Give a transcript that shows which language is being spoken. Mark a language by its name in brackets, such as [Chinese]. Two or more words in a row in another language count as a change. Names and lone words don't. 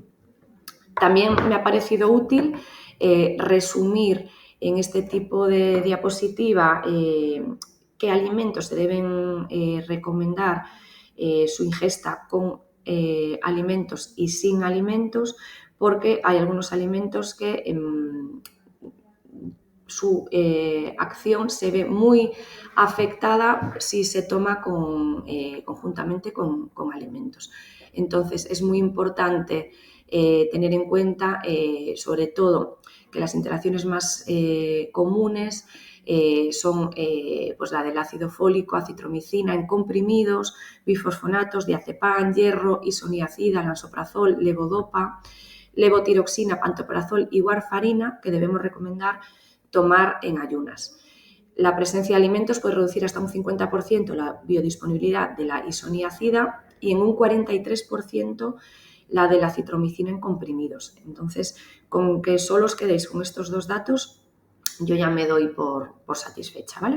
[Spanish] También me ha parecido útil resumir en este tipo de diapositiva qué alimentos se deben recomendar su ingesta con alimentos y sin alimentos, porque hay algunos alimentos que su acción se ve muy afectada si se toma conjuntamente con alimentos. Entonces, es muy importante tener en cuenta, sobre todo, que las interacciones más comunes son pues la del ácido fólico, acitromicina en comprimidos, bifosfonatos, diazepam, hierro, isoniazida, lansoprazol, levodopa, levotiroxina, pantoprazol y warfarina, que debemos recomendar tomar en ayunas. La presencia de alimentos puede reducir hasta un 50% la biodisponibilidad de la isoniazida y en un 43% la de la citromicina en comprimidos. Entonces, con que solo os quedéis con estos dos datos, yo ya me doy por satisfecha, ¿vale?